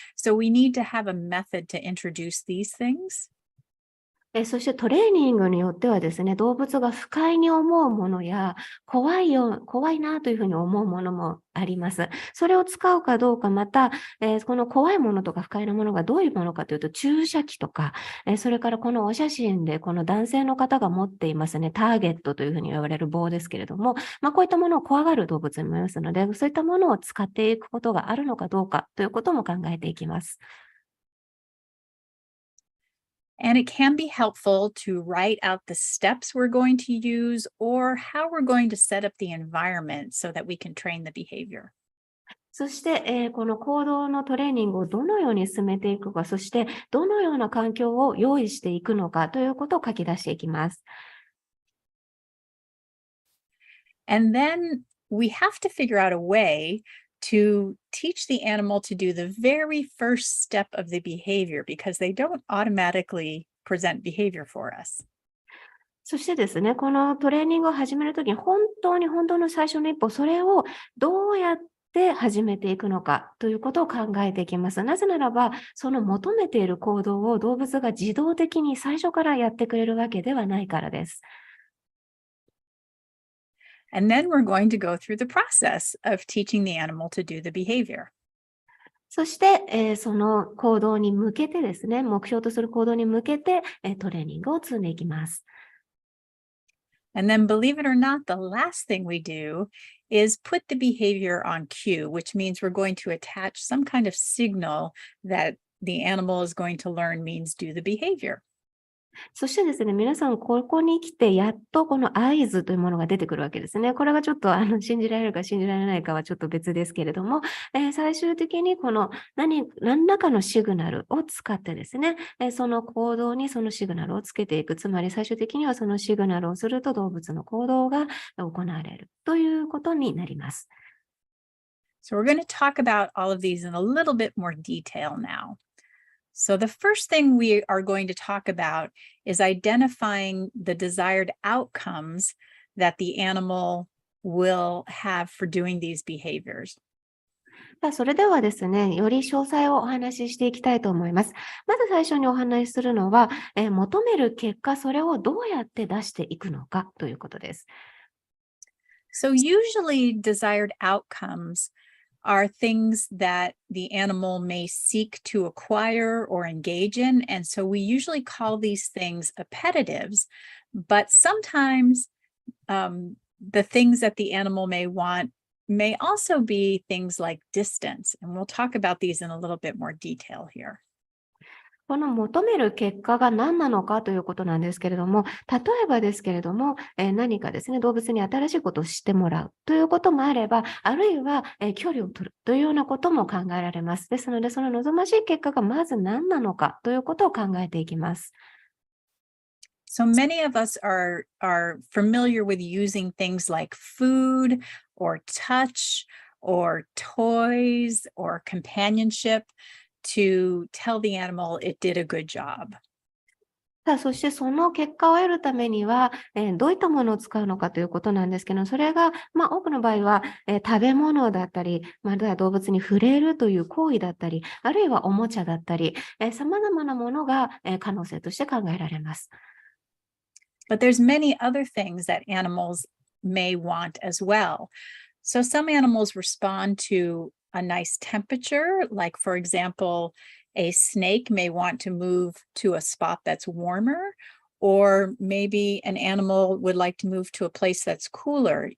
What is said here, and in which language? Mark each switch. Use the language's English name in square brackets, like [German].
[English] So we need to have a method to introduce these things. [Japanese] そしてトレーニングによってはですね、動物が不快に思うものや、怖いなというふうに思うものもあります。それを使うかどうか、また、この怖いものとか不快なものがどういうものかというと、注射器とか、それからこのお写真でこの男性の方が持っていますね、ターゲットというふうに言われる棒ですけれども、こういったものを怖がる動物もいますので、そういったものを使っていくことがあるのかどうかということも考えていきます。 [English] And it can be helpful to write out the steps we're going to use or how we're going to set up the environment so that we can train the behavior. [Japanese] そして、この行動のトレーニングをどのように進めていくか、そしてどのような環境を用意していくのかということを書き出していきます。 [English] And then we have to figure out a way to teach the animal to do the very first step of the behavior because they don't automatically present behavior for us. [Japanese] そしてですね、このトレーニングを始めるときに本当の最初の一歩、それをどうやって始めていくのかということを考えていきます。なぜならば、その求めている行動を動物が自動的に最初からやってくれるわけではないからです。 [English] And then we're going to go through the process of teaching the animal to do the behavior. [Japanese] そして、その行動に向けてですね、目標とする行動に向けて、トレーニングを積んでいきます。 [English] And then, believe it or not, the last thing we do is put the behavior on cue, which means we're going to attach some kind of signal that the animal is going to learn means do the behavior. [Japanese] そしてですね、皆さん、ここに来て、やっとこの合図というものが出てくるわけですね。これがちょっと信じられるか信じられないかはちょっと別ですけれども、最終的にこの何らかのシグナルを使ってですね、その行動にそのシグナルをつけていく。つまり最終的にはそのシグナルをすると動物の行動が行われるということになります。 [English] So we're going to talk about all of these in a little bit more detail now. So the first thing we are going to talk about is identifying the desired outcomes that the animal will have for doing these behaviors. [Japanese] それではですね、より詳細をお話ししていきたいと思います。まず最初にお話しするのは、求める結果、それをどうやって出していくのかということです。 [English] So usually desired outcomes are things that the animal may seek to acquire or engage in. And so we usually call these things appetitives, but sometimes the things that the animal may want may also be things like distance. And we'll talk about these in a little bit more detail here. [Japanese] この求める結果が何なのかということなんですけれども、例えばですけれども、何かですね、動物に新しいことをしてもらうということもあれば、あるいは、距離を取るというようなことも考えられます。ですので、その望ましい結果がまず何なのかということを考えていきます。 [English] So many of us are familiar with using things like food or touch or toys or companionship to tell the animal it did a good job. [Japanese] そしてその結果を得るためには、どういったものを使うのかということなんですけど、それが、多くの場合は、食べ物だったり、あるいは動物に触れるという行為だったり、あるいはおもちゃだったり、様々なものが、可能性として考えられます。 [English] But there's many other things that animals may want as well. So some animals respond to a nice temperature, like for example, a snake may want to move to a spot that's warmer, or maybe an animal would like to move to a place that's cooler.